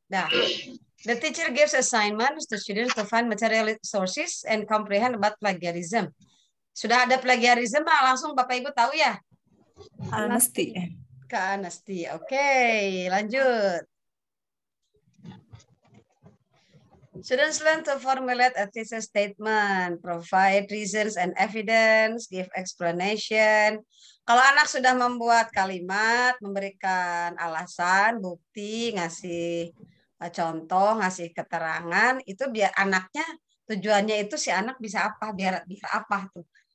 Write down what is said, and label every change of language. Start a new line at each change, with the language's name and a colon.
English: Nah, the teacher gives assignments to students to find material sources and comprehend about plagiarism.
Indonesian: Sudah ada plagiarism, langsung Bapak Ibu tahu ya?
English: Honesty.
Indonesian: Honesty. Oke, lanjut.
English: Students learn to formulate a thesis statement, provide reasons and evidence, give explanation.
Indonesian: Kalau anak sudah membuat kalimat, memberikan alasan, bukti, ngasih contoh, ngasih keterangan, itu biar anaknya tujuannya itu si anak bisa apa, biar apa tuh.